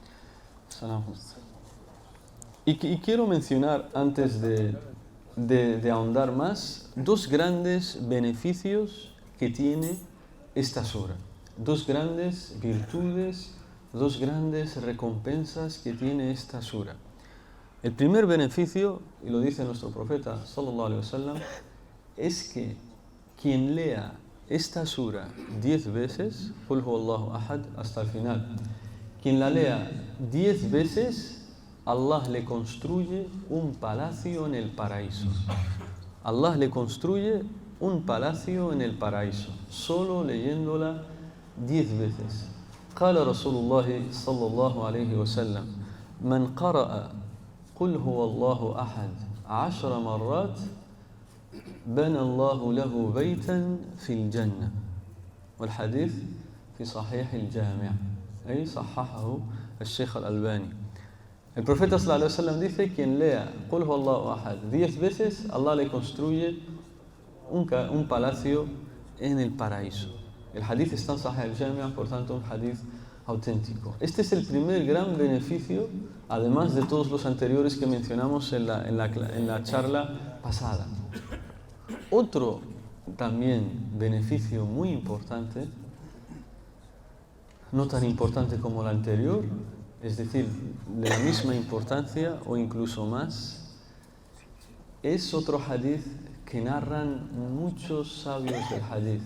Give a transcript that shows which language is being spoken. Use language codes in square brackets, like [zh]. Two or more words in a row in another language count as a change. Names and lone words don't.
[es] Y quiero mencionar antes de ahondar más, dos grandes beneficios que tiene esta sura, dos grandes virtudes, dos grandes recompensas que tiene esta sura. El primer beneficio, y lo dice nuestro profeta [ar] صلى الله عليه وسلم, [es] es que quien lea esta sura 10 veces, [ar] قل هو الله أحد, [es] hasta el final, quien la lea 10 veces, Allah le construye un palacio en el paraíso. Allah le construye un palacio en el paraíso, solo leyéndola 10 veces. [ar] قال رسول الله صلى الله عليه وسلم من قرأ قل هو الله أحد 10 مرات بنى الله له بيتا في الجنة. والحديث في صحيح الجامع أي صححه الشيخ الألباني. [es] El profeta [ar] صلى الله عليه وسلم [es] dice: quien lea [ar] قل هو الله أحد [es] 10 veces, Allah le construye un palacio en el paraíso. El hadith está en Sahih al-Jami', por tanto un hadith auténtico. Este es el primer gran beneficio, además de todos los anteriores que mencionamos en la charla pasada. Otro también beneficio muy importante, no tan importante como el anterior, es decir, de la misma importancia o incluso más, es otro hadith que narran muchos sabios del hadith.